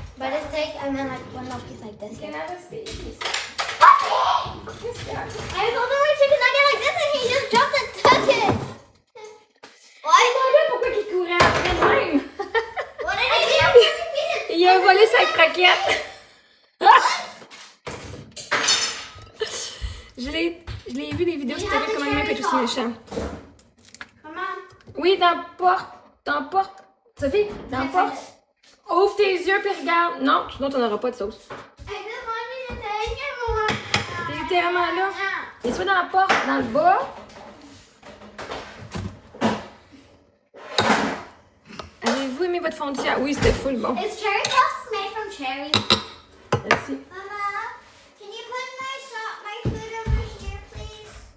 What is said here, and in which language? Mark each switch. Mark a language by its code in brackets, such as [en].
[en] But a steak and then like one more piece like this. Can I have a steak, please? [fr] Qu'est-ce qu'il y a? [en] I was holding my chicken nugget like this and he just dropped it, took it. Why? [fr] Pourquoi il courait après de même? [en] What did he do? [fr] Il a volé sa croquette. Je l'ai vu des vidéos sur TV comment il peut être aussi méchant. Maman. Oui, dans la porte. Dans la porte. Sophie, dans la porte. Ouvre tes yeux puis regarde. Non, sinon tu n'auras pas de sauce. [en] I just wanted to take it, Maman. [fr] T'es littéralement là. Et soit dans la porte, dans le bas. Avez-vous aimé votre fondue? Oui, c'était full bon. [en] Is cherry puffs made from cherry? [fr] Merci. [en] Mama, can you put my food over here, please?